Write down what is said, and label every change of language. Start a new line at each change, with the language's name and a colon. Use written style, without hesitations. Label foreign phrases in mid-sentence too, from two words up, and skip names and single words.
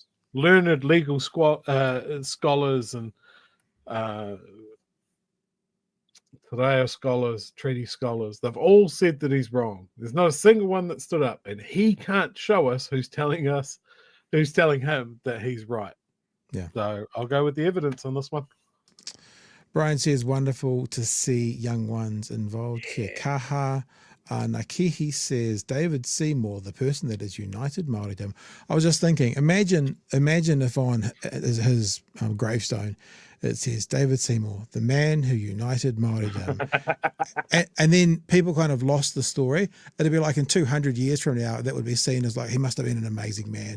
English: Learned legal scholars and Torea scholars, treaty scholars, they've all said that he's wrong. There's not a single one that stood up, and he can't show us who's telling him that he's right. Yeah. So I'll go with the evidence on this one. Brian says, wonderful to see young ones involved.
Māori: Kia kaha.
English: Nakihi says, David Seymour, the person that has united Māoridom. I was just thinking, imagine if on his gravestone it says, David Seymour, the man who united Māoridom. and then people kind of lost the story. It'd be like in 200 years from now, that would be seen as like, he must have been an amazing man.